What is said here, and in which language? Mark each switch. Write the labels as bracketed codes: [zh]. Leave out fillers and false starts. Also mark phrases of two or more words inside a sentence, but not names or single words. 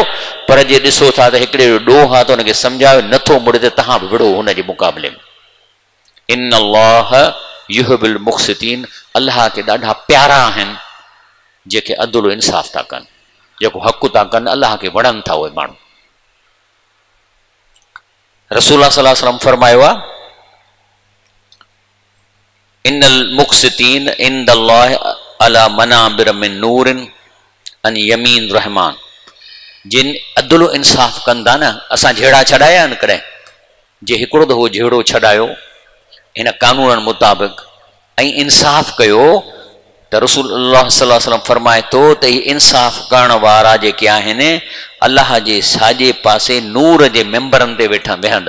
[sd] पर जे ॾिसो था त हिकिड़े जो ॾोह आहे त हुनखे सम्झायो नथो मुड़े त तव्हां बि विड़ो हुनजे मुक़ाबले में। [ar] إن الله يحب المقسطين, [sd] अल्लाह खे ॾाढा प्यारा आहिनि जेके अदल इंसाफ़ था कनि, जेको हक़ था कनि, अल्लाह खे वणनि था उहे माण्हू। [ar] رسول الله صلى الله عليه وسلم فرمايو آهي, إن المقسطين عند الله على منابر من نور عن يمين رحمن. [sd] जिन अदल इंसाफ़ कंदा न, असां झेड़ा छॾाया आहिनि कॾहिं, जे हिकिड़ो दफ़ो झेड़ो छॾायो हिन कानूननि मुताबिक़ ऐं इंसाफ़ कयो त [ar] رسول الله صلى الله عليه وسلم [sd] फरमाए थो त ही इंसाफ़ करण वारा जेके आहिनि अल्लाह जे साॼे पासे नूर जे मेंबरनि ते वेहंदा।